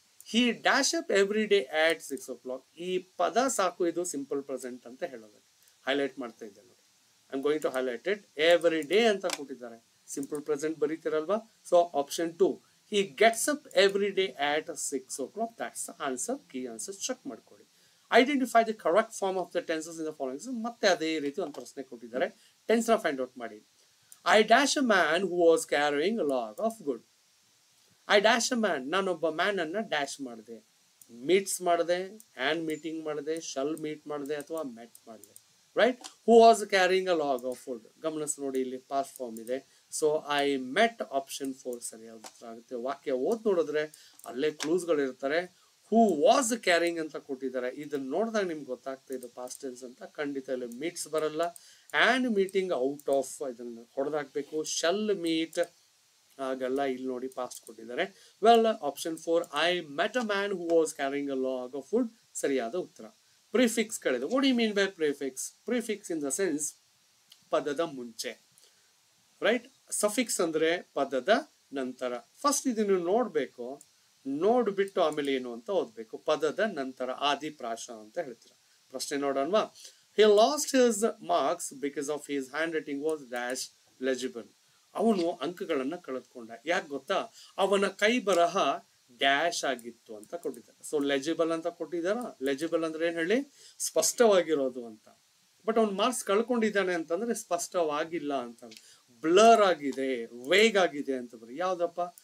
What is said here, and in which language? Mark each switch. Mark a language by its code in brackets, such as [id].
[en] He dash up every day at 6 o'clock. [kn] ಈ ಪದ ಸಾಕು, ಇದು ಸಿಂಪಲ್ ಪ್ರೆಸೆಂಟ್ ಅಂತ ಹೇಳೋದಕ್ಕೆ ಹೈಲೈಟ್ ಮಾಡ್ತಾ ಇದ್ದೆ ನೋಡಿ. [en] I am going to highlight it. [kn] Every day ಅಂತ ಕೊಟ್ಟಿದ್ದಾರೆ, simple present ಬರೀತಿರಲ್ವಾ? [en] So option 2, he gets up every day at 6 o'clock. That's the answer. [kn] Key answer check ಮಾಡ್ಕೊಳ್ಳಿ. [en] Identify the correct form of the tenses in the following. [kn] ಮತ್ತೆ ಅದೇ ರೀತಿ ಒಂದು ಪ್ರಶ್ನೆ ಕೊಟ್ಟಿದ್ದಾರೆ. Tense ನ ಫೈಂಡ್ ಔಟ್ ಮಾಡಿ. [en] I dash a man who was carrying a log of wood. I dash a man. [kn] ನಾನೊಬ್ಬ ಮ್ಯಾನ್ ಅನ್ನ ಡ್ಯಾಶ್ ಮಾಡಿದೆ, ಮೀಟ್ಸ್ ಮಾಡಿದೆ, ಆ್ಯಂಡ್ ಮೀಟಿಂಗ್ ಮಾಡಿದೆ, ಶಲ್ ಮೀಟ್ ಮಾಡಿದೆ, ಅಥವಾ ಮೆಟ್ ಮಾಡಿದೆ. Right? [en] Who was carrying a log of wood. [kn] ಗಮನಿಸಿ ನೋಡಿ, ಇಲ್ಲಿ ಪಾಸ್ಟ್ ಫಾರ್ಮ್ ಇದೆ. ಸೊ ಐ ಮೆಟ್ ಆಪ್ಷನ್ 4 ಸರಿಯಾದ ಉತ್ತರ ಆಗುತ್ತೆ. ವಾಕ್ಯ ಓದ್ ನೋಡಿದ್ರೆ ಅಲ್ಲೇ ಕ್ಲೂಸ್ಗಳು ಇರ್ತಾರೆ. ಹೂ ವಾಸ್ ಕ್ಯಾರಿಂಗ್ ಅಂತ ಕೊಟ್ಟಿದ್ದಾರೆ. ಇದನ್ನ ನೋಡಿದಾಗ ನಿಮ್ಗೆ ಗೊತ್ತಾಗ್ತಾ ಇದು ಪಾಸ್ಟ್ ಟೆನ್ಸ್ ಅಂತ. ಖಂಡಿತ ಇಲ್ಲಿ ಮೀಟ್ಸ್ ಬರಲ್ಲ. ಆ್ಯಂಡ್ ಮೀಟಿಂಗ್ ಔಟ್ ಆಫ್ ಇದನ್ನ ಹೊಡೆದಾಕ್ಬೇಕು. ಶಲ್ ಮೀಟ್ ಆಗಲ್ಲ. ಇಲ್ಲಿ ನೋಡಿ ಪಾಸ್ಟ್ ಕೊಟ್ಟಿದ್ದಾರೆ. [en] well, option 4, I met a man who was carrying a log of wood [kn] ಸರಿಯಾದ ಉತ್ತರ. ಪ್ರಿಫಿಕ್ಸ್ ಗಳಿದೆ. [en] What you mean by prefix? Prefix in the sense [kn] ಪದದ ಮುಂಚೆ. [en] Right? [kn] ಸಫಿಕ್ಸ್ ಅಂದ್ರೆ ಪದದ ನಂತರ. ಫಸ್ಟ್ ಇದನ್ನು ನೋಡ್ಬೇಕು, ನೋಡ್ಬಿಟ್ಟು ಆಮೇಲೆ ಏನು ಅಂತ ಓದ್ಬೇಕು. ಪದದ ನಂತರ ಆದಿಪ್ರಾಸ ಅಂತ ಹೇಳ್ತೀರ. ಪ್ರಶ್ನೆ ನೋಡೋಣವಾ. [en] he lost his marks because of his handwriting was dash legible. [kn] ಅವನು ಅಂಕಗಳನ್ನ ಕಳೆದುಕೊಂಡ. ಯಾಕೆ ಗೊತ್ತಾ? ಅವನ ಕೈ ಬರಹ ಡ್ಯಾಶ್ ಆಗಿತ್ತು ಅಂತ ಕೊಟ್ಟಿದ್ದಾರೆ. ಸೊ ಲೆಜಿಬಲ್ ಅಂತ ಕೊಟ್ಟಿದಾರ. ಲೆಜಿಬಲ್ ಅಂದ್ರೆ ಏನ್ ಹೇಳಿ? ಸ್ಪಷ್ಟವಾಗಿರೋದು ಅಂತ. ಬಟ್ ಅವ್ನು ಮಾರ್ಕ್ಸ್ ಕಳ್ಕೊಂಡಿದ್ದಾನೆ ಅಂತಂದ್ರೆ ಸ್ಪಷ್ಟವಾಗಿಲ್ಲ ಅಂತ, ಬ್ಲರ್ ಆಗಿದೆ, ವೇಗ್ ಆಗಿದೆ ಅಂತ ಬರೀ. ಯಾವ್ದಪ್ಪ?